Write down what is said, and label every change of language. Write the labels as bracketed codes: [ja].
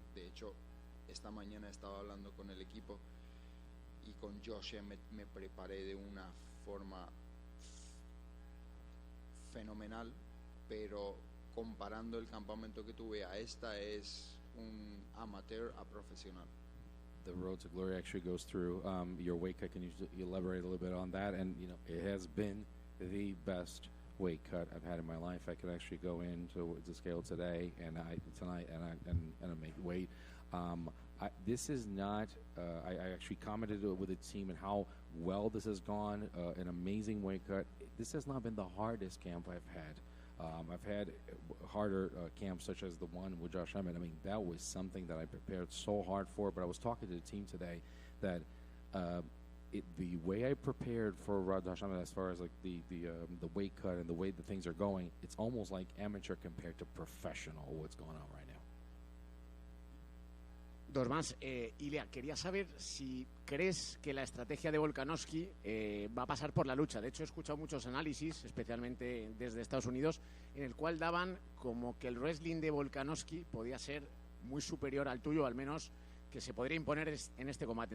[es] De hecho, esta mañana estaba hablando con el equipo y con Josh me preparé de una forma fenomenal, pero comparando el campamento que tuve a esta, es un amateur a profesional. [en] The road to glory actually goes through your weight cut. Can you elaborate a little bit on that? And you know, it has been the best weight cut I've had in my life. I could actually go into the scale today and tonight and make weight. this is not. I actually commented with the team and how well this has gone. An amazing weight cut. This has not been the hardest camp I've had. I've had harder camps such as the one with Josh Emmett. I mean, that was something that I prepared so hard for. But I was talking to the team today that the way I prepared for Josh Emmett, as far as like the weight cut and the way that things are going, it's almost like amateur compared to professional. What's going on right now? [es] Dos más. Ilia, quería saber si crees que la estrategia de Volkanovski va a pasar por la lucha. De hecho, he escuchado muchos análisis, especialmente desde Estados Unidos, en el cual daban como que el wrestling de Volkanovski podía ser muy superior al tuyo, al menos que se podría imponer en este combate.